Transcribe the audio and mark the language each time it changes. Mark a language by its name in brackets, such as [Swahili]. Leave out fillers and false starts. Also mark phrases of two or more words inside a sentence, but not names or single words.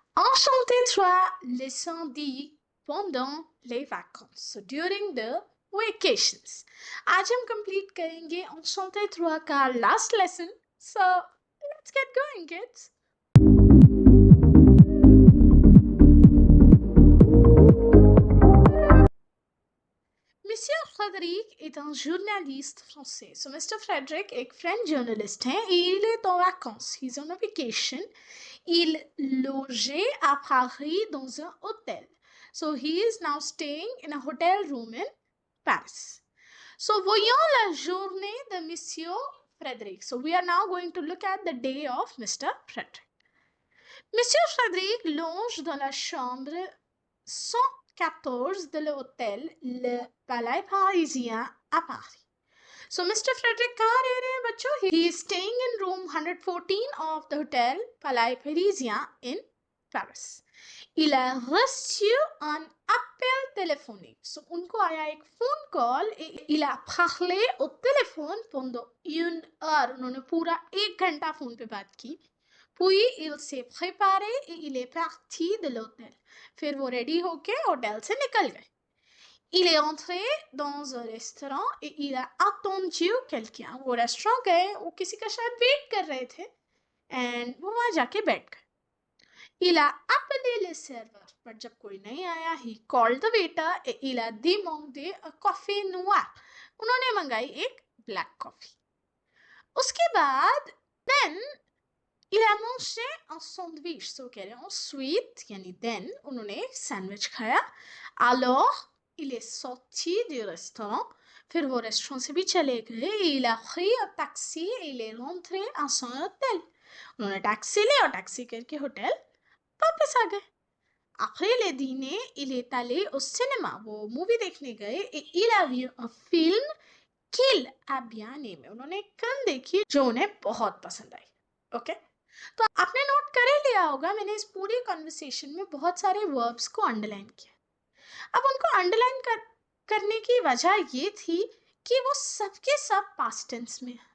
[French] Enchanté 3, leçon 10 pendant les vacances. [English] So during the vacations. [Hindi] आज हम कंप्लीट करेंगे Enchanté 3 का [English] last lesson. So let's get going, kids. [French] Monsieur Frédéric est un journaliste français. [Hindi] So Mr. Frédéric एक [English] French journalist [Hindi] है. [French] Il est en vacances. [English] He's on a vacation. [French] Il logeait à Paris dans un hôtel. [English] So he is now staying in a hotel room in Paris. [French] So voyons la journée de Monsieur Frédéric. [English] So we are now going to look at the day of Mr. Frédéric. [French] Monsieur Frédéric longe dans la chambre 114 de l'hôtel Le Palais Parisien à Paris. [Hindi] So Mr. Frédéric कहाँ रह रहे हैं बच्चों? [English] He is staying in room 114 of the hotel Palais Parisien in Paris. [French] Il a reçu un appel téléphonique. So [Hindi] उनको आया एक [English] phone call [French] et il a parlé au téléphone pendant 1 heure. [Hindi] उन्होंने पूरा 1 घंटा फोन पे बात की. [French] Puis il s'est préparé et il est parti de l'hôtel. [Hindi] फिर वो रेडी होके होटल से निकल गए. [French] Il est entré dans un restaurant et il a attendu quelqu'un. [Hindi] वो रेस्टोरेंट गए, वो किसी का शायद वेट कर रहे थे एंड वो वहां जाके बैठ गए. [French] Il a appelé le serveur, [Hindi] पर जब कोई नहीं आया, [English] he called the waiter [French] et il a demandé un café noir. [Hindi] उन्होंने मंगाई एक [English] black coffee. [Hindi] उसके बाद [French] then il a mangé un sandwich. [Hindi] So कह रहे हैं ensuite यानी then उन्होंने एक सैंडविच खाया. [French] Alors il est sorti du restaurant. [Hindi] फिर वो रेस्टोरेंट से भी चले गए. [French] Il a pris un taxi et il est rentré à son hôtel. [Hindi] उन्होंने टैक्सी ली और टैक्सी करके होटल वापस आ गए. [French] Après le dîner, il est allé au cinéma. [Hindi] वो मूवी देखने गए [French] et il a vu un film qu'il a bien aimé. [Hindi] उन्होंने एक फिल्म देखी जो उन्हें बहुत पसंद आई. ओके तो आपने नोट कर ही लिया होगा, मैंने इस पूरी कॉन्वर्सेशन में बहुत सारे वर्ब्स को अंडरलाइन किया. अब उनको अंडरलाइन करने की वजह ये थी कि वो सबके सब पास्ट टेंस में है.